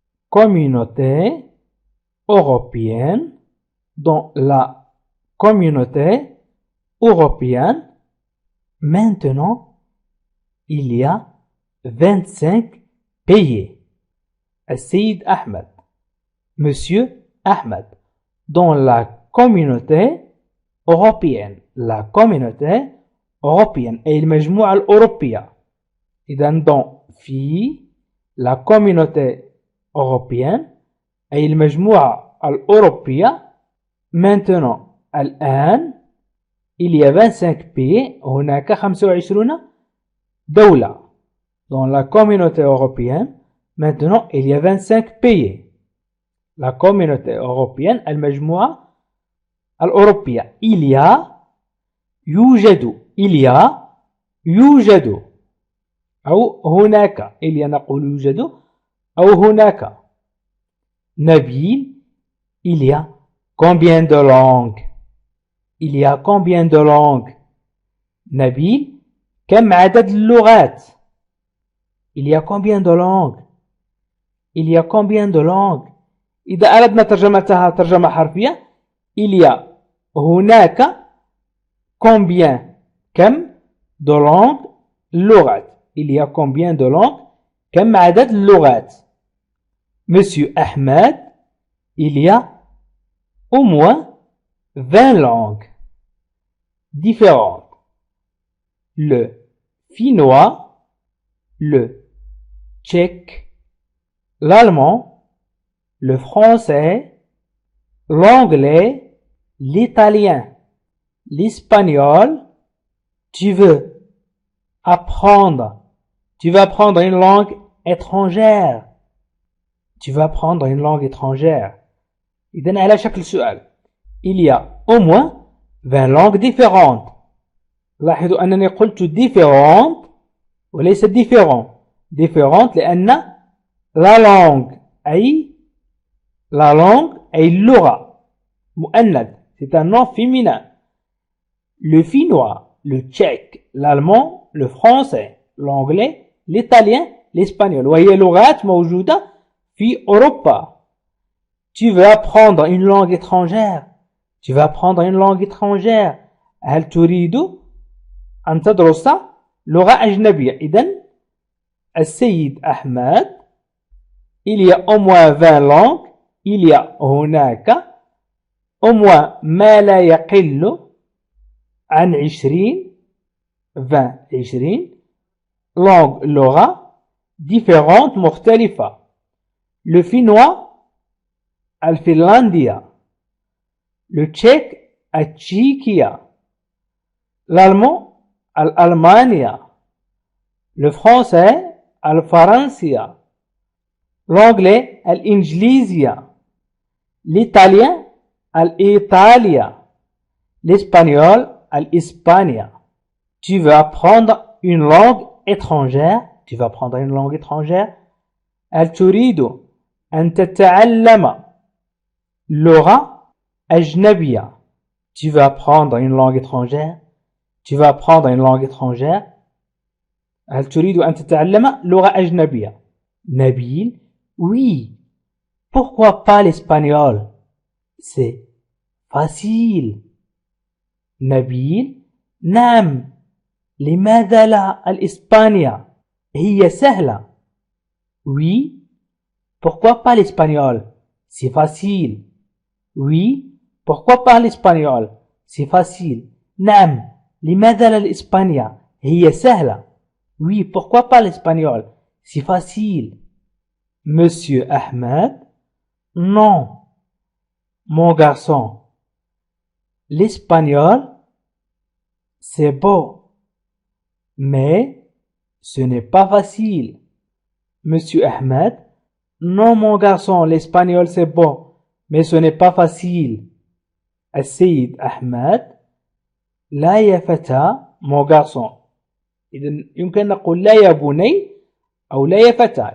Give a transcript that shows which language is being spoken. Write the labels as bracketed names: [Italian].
[French] communauté européenne, dans la communauté européenne, maintenant, il y a 25 pays. السيد أحمد, Monsieur Ahmed, dans la communauté européenne, la communauté européenne, [Arabic] أي المجموعة الأوروبية. إذا [French] dans [Arabic] في [French] la communauté européenne, [Arabic] أي المجموعة الأوروبية. [French] Maintenant, [Arabic] الآن, [French] il y a 25 pays, [Arabic] هناك 25 دولة. [French] Dans la communauté européenne, maintenant, il y a 25 pays. La communauté européenne, المجموعة الأوروبية. Il y a, [Arabic] يوجد, [French] il y a, يوجد. [Arabic] أو هناك, [French] il y a [Arabic] نقول يوجد, أو هناك. [French] Nabil, il y a combien de langues? Il y a combien de langues? [Arabic] Nabil, كم عدد اللغات? [French] Il y a combien de langues? Il y a combien de langues? [Arabic] إذا أردنا ترجمتها ترجمة حرفية, [French] il y a [Arabic] هناك [French] combien, [Arabic] كم [French] de langues, [Arabic] اللغات. [French] Il y a combien de langues? [Arabic] كم عدد اللغات? [French] Monsieur Ahmed, il y a au moins 20 langues différentes. Le finnois, le tchèque, l'allemand, le français, l'anglais, l'italien, l'espagnol. Tu veux apprendre une langue étrangère. Tu vas apprendre une langue étrangère. [Arabic] إذن على شكل سؤال. [French] Il y a au moins 20 langues différentes. [Arabic] لاحظوا أنني قلت [French] différentes [Arabic] وليس [French] différent. différentes [Arabic] لأن [French] la langue [Arabic] أي اللغة مؤنث. [French] C'est un nom féminin. Le finnois, le tchèque, l'allemand, le français, l'anglais, l'italien, l'espagnol. [Arabic] وهي لغات موجودة في أوروبا. [French] Tu veux apprendre une langue étrangère. Tu veux apprendre une langue étrangère. [Arabic] هل تريد أن تدرس لغة أجنبية؟ إذن السيد أحمد, [French] il y a au moins 20 langues. Il y a [Arabic] هناك [French] au moins [Arabic] ما لا يقل عن [French] 20 langues [Arabic] لغة [French] différentes [Arabic] مختلفة. [French] Le finnois, الفنلندية. Le tchèque, التشيكية. L'allemand, الألمانية. Le français, الفرنسية. L'anglais, الإنجليزية. L'italien, الإيطالية. L'espagnol, الإسبانية. Tu veux apprendre une langue étrangère. Tu veux apprendre une langue étrangère. [Arabic] هل تريد أن تتعلم لغة أجنبية? [French] Tu veux apprendre une langue étrangère? Tu veux apprendre une langue étrangère? [Arabic] هل تريد أن تتعلم لغة أجنبية؟ Nabil, [French] oui. Pourquoi pas l'espagnol? C'est facile. Nabil, [Arabic] نعم. لماذا لا الإسبانية؟ هي سهلة. [French] Oui. Pourquoi pas l'espagnol? C'est facile. Oui. Pourquoi pas l'espagnol? C'est facile. [Arabic] نعم. لماذا لا الإسبانية؟ هي سهلة. [French] Oui. Pourquoi pas l'espagnol? C'est facile. Monsieur Ahmed, non. Mon garçon, l'espagnol, c'est beau, mais ce n'est pas facile. Monsieur Ahmed, non mon garçon, l'espagnol c'est beau, mais ce n'est pas facile. [Arabic] السيد أحمد, لا يا فتى, [French] mon garçon. [Arabic] إذن يمكن نقول لا يا بني أو لا يا فتى.